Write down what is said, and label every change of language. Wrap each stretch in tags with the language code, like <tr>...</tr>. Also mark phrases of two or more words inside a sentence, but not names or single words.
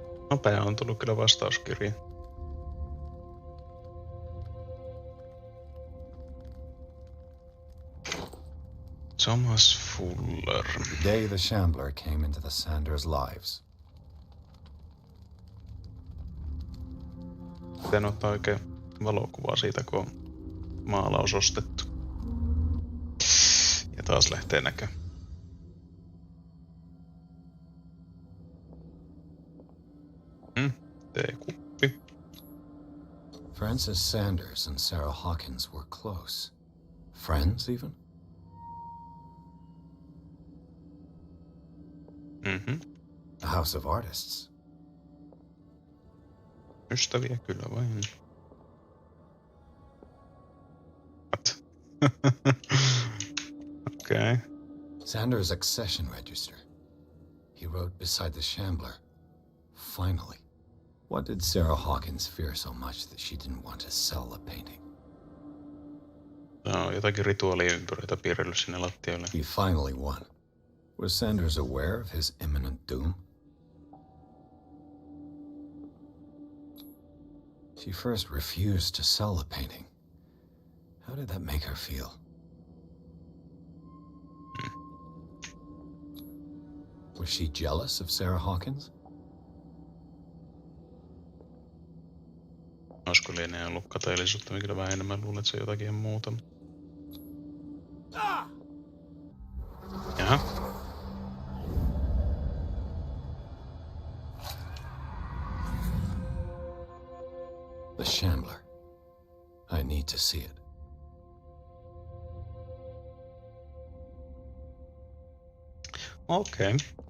<fi>Nopea on tullut kyllä vastauskirja. Thomas Fuller.</fi> <en>The day the Shambler came into the Sanders' lives.</en> <fi>Miten ottaa oikein valokuvaa siitä, kun on maalaus ostettu. Ja taas lähtee näkö. Teekuppi.</fi> <en>Francis Sanders and Sarah Hawkins were close. Friends, even? A house of artists.</en> <fi>Ystäviä kyllä vain.</fi> <en>What? Okay. Sanders' accession register. He wrote beside the Shambler. Finally. What did Sarah Hawkins fear so much that she didn't want to sell the painting?</en> <fi>No, jotakin rituaaliympyröitä piirrellyt sinne lattialle.</fi> <en>He finally won. Was Sanders aware of his imminent doom? She first refused to sell the painting. How did that make her feel? Was she jealous of Sarah Hawkins?</en> <fi>Olisiko lienee ollut kateellisuutta, mikä vähän enemmän luulen, että se on jotakin muuta. Jaha.</fi> <en>The Shambler. I need to see it. Okay.</en>